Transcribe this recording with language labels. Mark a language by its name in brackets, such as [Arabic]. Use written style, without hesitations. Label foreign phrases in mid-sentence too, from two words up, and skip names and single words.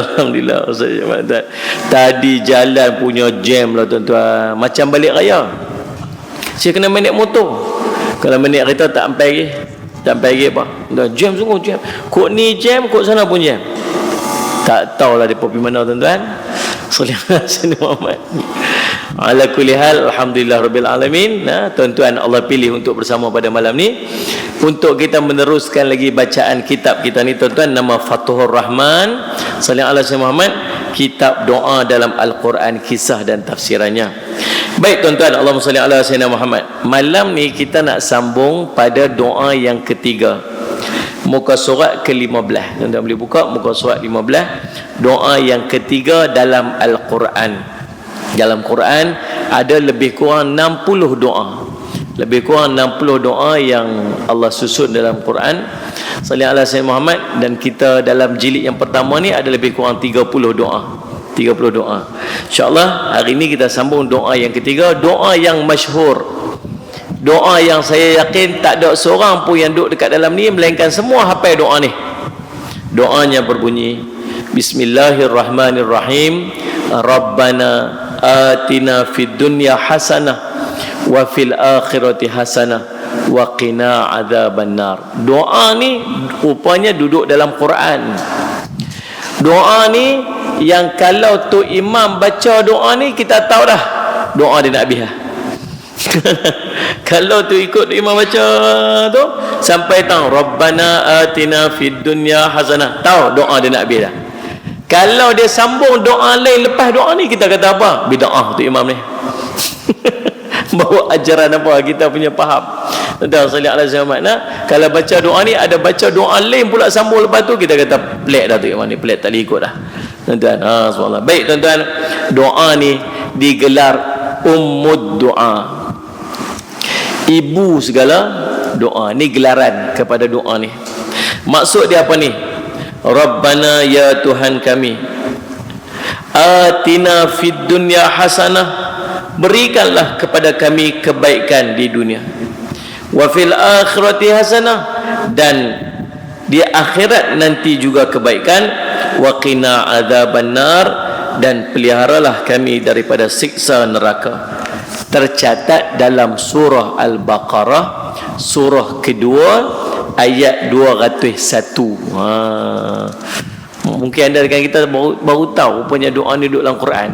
[Malay] Alhamdulillah Ustaz Jemaah. Tadi jalan punya jam lah tuan-tuan. Macam balik raya. Saya kena naik motor. Kalau naik kereta tak sampai lagi. Tak sampai lagi apa. Dah jam sungguh jam. Kok ni jam, kok sana pun jam. Tak tahulah depa pergi mana tuan-tuan. [Arabic] صلى الله عليه محمد على كل حال الحمد لله رب العالمين. [Malay] Nah, tuan-tuan Allah pilih untuk bersama pada malam ni untuk kita meneruskan lagi bacaan kitab kita ni tuan-tuan, nama Fathur Rahman [Arabic] صلى الله عليه محمد, [Malay] kitab doa dalam Al-Quran, kisah dan tafsirannya. Baik tuan-tuan, [Arabic] اللهم صل على سيدنا محمد. [Malay] Malam ni kita nak sambung pada doa yang ketiga. Muka surat ke-15. Tuan-tuan boleh buka muka surat 15. Doa yang ketiga dalam Al-Quran. Dalam Quran ada lebih kurang 60 doa. Lebih kurang 60 doa yang Allah susun dalam Quran. [Arabic] صلى الله عليه وسلم محمد, [Malay] dan kita dalam jilid yang pertama ni ada lebih kurang 30 doa. 30 doa. InsyaAllah hari ini kita sambung doa yang ketiga, doa yang masyhur, Doa yang saya yakin tak ada seorang pun yang duduk dekat dalam ni melainkan semua hafal doa ni. Doanya berbunyi, [Arabic] بسم الله الرحمن الرحيم. ربنا آتنا في الدنيا حسنة وفي الآخرة حسنة وقنا عذاب النار. [Malay] Doa ni rupanya duduk dalam Quran. Doa ni yang kalau tu imam baca doa ni kita tahu dah doa dia nak habis dah. Kalau tu ikut imam baca tu sampai tahu [Arabic] ربنا آتنا في الدنيا حسنة, [Malay] tahu doa dia nak habis dah. Kalau dia sambung doa lain lepas doa ni, kita kata apa? Bid'ah tu imam ni. Bawa ajaran apa? Kita punya faham. Tuan [Arabic] صلى الله عليه وسلم. [Malay] Kalau baca doa ni ada baca doa lain pula sambung lepas tu, kita kata pelik dah tu imam ni, pelik tak boleh ikut dah. Tuan-tuan, subhanallah. Baik tuan-tuan, doa ni digelar [Arabic] أم الدعاء. [Malay] Ibu segala doa. Ni gelaran kepada doa ni. Maksud dia apa ni? Rabbana ya Tuhan kami, [Arabic] آتنا في الدنيا حسنة, [Malay] berikanlah kepada kami kebaikan di dunia, [Arabic] وفي الآخرة حسنة, [Malay] dan di akhirat nanti juga kebaikan, [Arabic] وقنا عذاب النار, [Malay] dan peliharalah kami daripada siksa neraka. Tercatat dalam surah Al-Baqarah, surah kedua, ayat 201. Mungkin anda dengan kita baru tahu rupanya doa ni duduk dalam Quran.